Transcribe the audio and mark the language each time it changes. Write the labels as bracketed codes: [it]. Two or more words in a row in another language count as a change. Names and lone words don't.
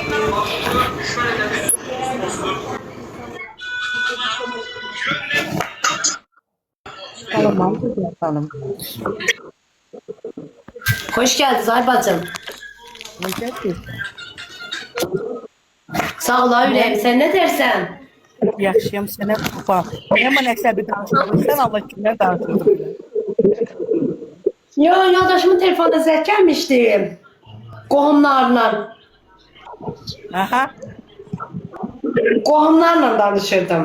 [az] Hanım. Hoş geldiniz Ay bacım. Sağ ol Yüreğim. Sen ne dersen? Yaxşıyam sənə bax. Yaman əsəbi danışırsan, Allah kimə danışırsan. Yo, yoldaşımın telefonunda zəng gəlmişdi. Qohumlarla. Aha. Qohumlarla danışırdım.